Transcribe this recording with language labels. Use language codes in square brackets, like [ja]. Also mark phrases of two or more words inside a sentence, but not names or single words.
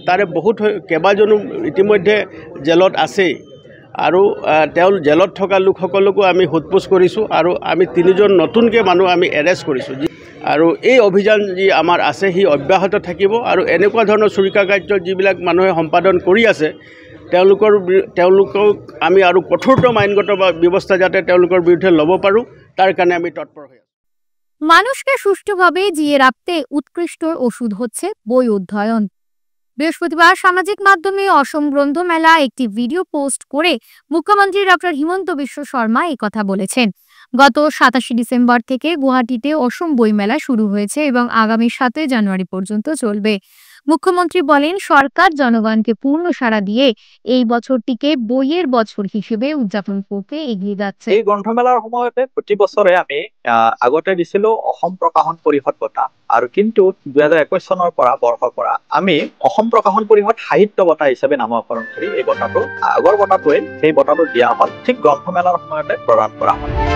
[as] তাৰে বহুত কেইবাজনো ইতিমধ্যে জেলত আছেই আৰু তেওঁ জেলত থকা লোকসকলকো আমি সোধপোছ কৰিছোঁ আৰু আমি 3জন নতুনকৈ মানুহ আমি এৰেষ্ট কৰিছোঁ। আৰু এই অভিযান যি আমাৰ আছে সি অব্যাহত থাকিব আৰু এনেকুৱা ধৰণৰ চুৰিকা কাৰ্য যিবিলাক মানুহে সম্পাদন কৰি আছে তেওঁলোকক আমি আৰু কঠোৰতম আইনগত ব্যৱস্থা যাতে তেওঁলোকৰ বিৰুদ্ধে ল'ব পাৰোঁ তাৰ কাৰণে আমি তৎপৰ হৈ আছোঁ। [bn] মানুষকে সুষ্ঠুভাবে জিয়ে রাখতে উৎকৃষ্ট ওষুধ হচ্ছে বই অধ্যয়ন। বৃহস্পতিবার সামাজিক মাধ্যমে অসম গ্রন্থমেলা একটি ভিডিও পোস্ট করে মুখ্যমন্ত্রী ডক্টর হিমন্ত বিশ্ব শর্মা এই কথা বলেছেন। গত 27 ডিসেম্বর থেকে গুয়াহাটিতে অসম বইমেলা শুরু হয়েছে এবং আগামী 7 জানুয়ারি পর্যন্ত চলবে। মুখ্যমন্ত্রী বলেন, সরকার জনগণকে পূর্ণ সাড়া দিয়ে এই বছরটিকে বইয়ের বছর হিসেবে উদযাপন করতে এগিয়ে যাচ্ছে। [as] এই গ্ৰন্থমেলাৰ সময়তে প্ৰতি বছৰে আমি আগতে দিছিলো অসম প্ৰকাশন পৰিষদ বঁটা, আৰু কিন্তু 2021 চনৰ বৰ্ষৰ পৰা আমি অসম প্ৰকাশন পৰিষদ সাহিত্য বঁটা হিচাপে নামকৰণ কৰি এই বঁটাটো আগৰ বঁটাটোৱে সেই বঁটাটো দিয়া হ'ল, ঠিক গ্ৰন্থমেলাৰ সময়তে প্ৰদান কৰা হ'ল।